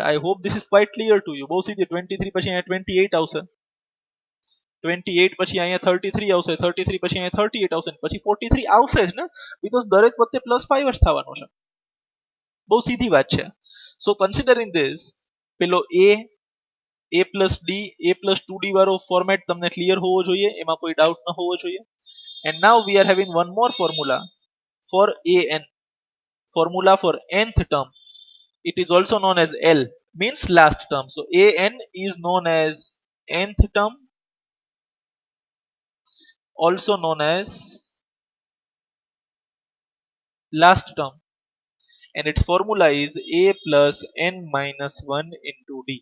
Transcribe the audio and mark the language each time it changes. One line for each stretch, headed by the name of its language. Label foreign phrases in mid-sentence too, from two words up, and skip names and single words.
English: I hope this is quite clear to you.
Gujarati: બહુ સીધી. 23 પછી અહીંયા 28 આવશે, 28 પછી અહીંયા 33 આવશે, 33 પછી અહીંયા 38 આવશે, પછી 43 આવશે જ ને, બીકોઝ દરેક વખતે +5 જ થવાનો છે. બહુ સીધી વાત છે.
English: So considering this,
Gujarati: પેલો
English: a plus d, a plus 2d
Gujarati: વાળો ફોર્મેટ તમને ક્લિયર હોવો જોઈએ, એમાં કોઈ ડાઉટ ન હોવો જોઈએ.
English: And now we are having one more formula for an, formula for nth term. It is also known as L, means last term. So an is known as nth term, also known as last term, and its formula is a plus n minus 1 into d.